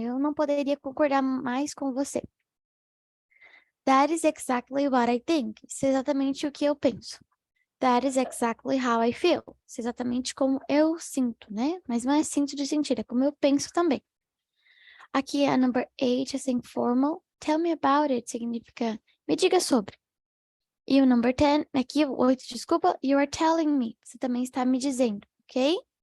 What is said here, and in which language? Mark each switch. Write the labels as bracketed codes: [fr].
[pt] Eu não poderia concordar mais com você. [en] That is exactly what I think. [pt] Isso é exatamente o que eu penso. [en] That is exactly how I feel. [pt] Isso é exatamente como eu sinto, né? Mas não é sinto de sentir, é como eu penso também. Aqui a number 8, assim, formal. [en] Tell me about it [pt] significa me diga sobre. E o number 10, aqui o 8, desculpa, [en] you are telling me. [pt] Você também está me dizendo, ok?